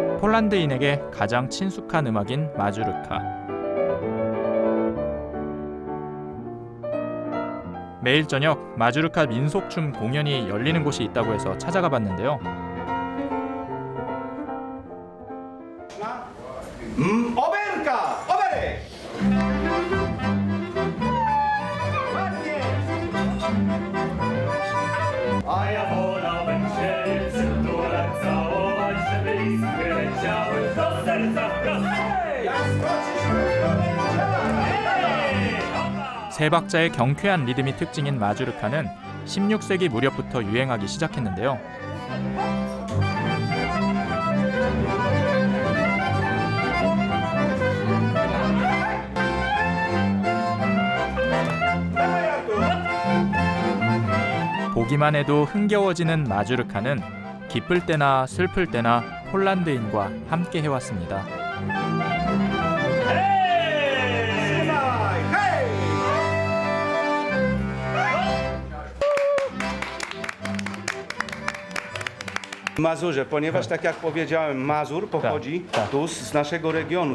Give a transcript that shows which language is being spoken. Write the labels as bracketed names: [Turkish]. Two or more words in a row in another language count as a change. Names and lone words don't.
[Korean] 폴란드인에게 가장 친숙한 음악인 마주르카. 매일 저녁 마주르카 민속춤 공연이 열리는 곳이 있다고 해서 찾아가 봤는데요. [Polish] Oberka! Oberek! Ładnie! A ja wolałbym się przytulać, całować, żeby iskry leciały do serca wprost. Jak skoczysz, to [Korean] 세 박자의 경쾌한 리듬이 특징인 마주르카는 16세기 무렵부터 유행하기 시작했는데요. 보기만 해도 흥겨워지는 마주르카는 기쁠 때나 슬플 때나 폴란드인과 함께 해왔습니다. [Polish] Mazurze, ponieważ tak jak powiedziałem, Mazur pochodzi tu z naszego regionu.